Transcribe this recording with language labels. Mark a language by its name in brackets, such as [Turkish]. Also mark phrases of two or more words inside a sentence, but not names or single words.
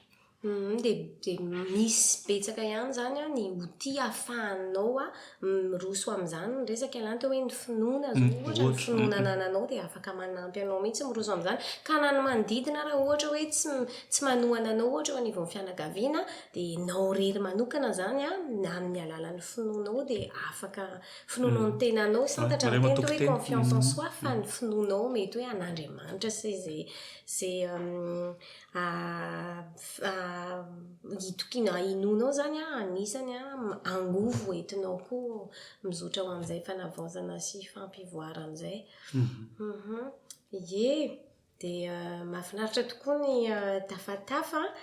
[Malagasy] Dia misy betsaka ihany zany ny outil ahafahanao miroso amin'izany ny resaka ialany teo hoe ny finoana zao ohatra ny finoana anananao dia afaka manampy anao mihitsy miroso amin'izany ka na ny manodidina raha ohatra hoe tsy manohana anao ohatra ho anivon'ny fianakaviana dia nao rery manokana zany amin'ny alalan'ny finoanao dia afaka finoanao ny tenanao santatra ny tena hoe [French] confiance en soi [Malagasy] fa ny finoanao mety hoe an'Andriamanitra sy izay itokina inonao zany anisany angovo entinao koa mizotra ho amin'izay fanavaozana sy fampivoarana izay. Ie, dia mahafinaritra tokoa ny tafatafa.